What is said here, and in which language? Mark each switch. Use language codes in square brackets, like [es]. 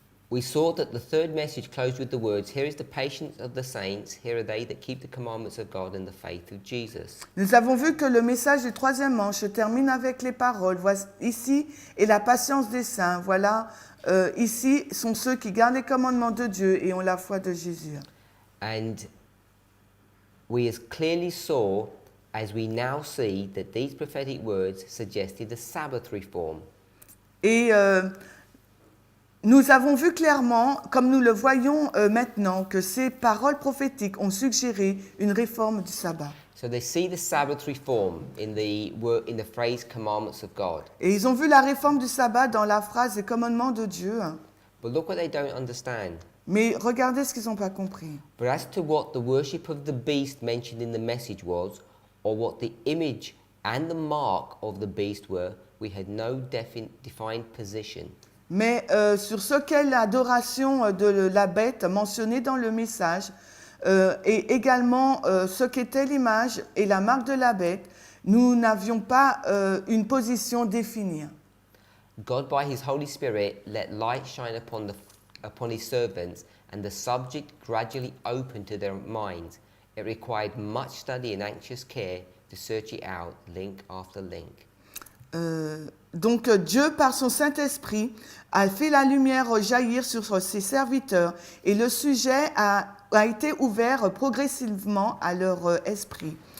[en] We saw that the third message closed with the words, "Here is the patience of the saints, here are they that keep the commandments of God and the faith of Jesus." [fr] Nous avons vu que le message du troisième ange se termine avec les paroles. Voici, ici est la patience des saints. Voilà, ici sont ceux qui gardent les commandements de Dieu et ont la foi de Jésus. [en] And we as clearly saw, as we now see, that these prophetic words suggested a Sabbath reform. [fr] Et nous avons vu clairement, comme nous le voyons maintenant, que ces paroles prophétiques ont suggéré une réforme du sabbat. [en] So they see the Sabbath reform in the phrase commandments of God. [fr] Et ils ont vu la réforme du sabbat dans la phrase des commandements de Dieu. [en] But look what they don't understand. [fr] Mais regardez ce qu'ils n'ont pas compris. [en] But as to what the worship of the beast mentioned in the message was, or what the image and the mark of the beast were, we had no defined position. [fr] Mais sur ce qu'est l'adoration de la bête mentionnée dans le message, et également ce qu'était l'image et la marque de la bête, nous n'avions pas une position définie. [en] God, by his Holy Spirit, let light shine upon his servants, and the subject gradually opened to their minds. It required much study and anxious care to search it out, link after link. [fr] Donc Dieu, par son Saint-Esprit, a fait la lumière jaillir sur ses serviteurs et le sujet a été ouvert progressivement à leur esprit.